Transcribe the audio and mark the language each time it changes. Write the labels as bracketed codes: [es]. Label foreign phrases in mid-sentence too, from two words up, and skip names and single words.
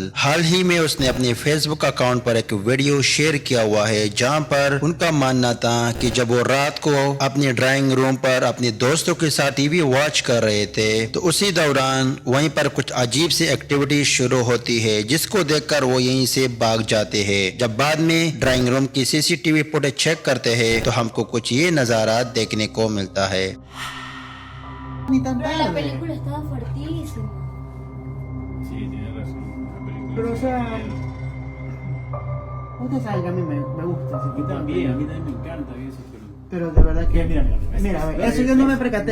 [hi] हाल ही में उसने अपने फेसबुक अकाउंट पर एक [en] video share [hi] किया हुआ है जहां पर उनका मानना था कि जब वो रात को अपने [en] drawing room [hi] पर अपने दोस्तों के साथ [en] TV watch [hi] कर रहे थे तो उसी दौरान वहीं पर कुछ अजीब सी एक्टिविटी शुरू होती है जिसको देखकर वो यहीं से भाग जाते हैं। जब बाद में [en] drawing room [hi] की [en] CCTV footage check [hi] करते हैं तो हमको कुछ ये नजारा देखने को मिलता है। [es] Ni tan Pero la tarde. película estaba fuertísima. Sí, tiene razón. La película Pero, o es sea, de miedo. Usted sabe que a mí me gusta ese A mí tipo de también películas. me encanta eso, Pero de verdad que. Mira, a ver, eso yo no me percaté.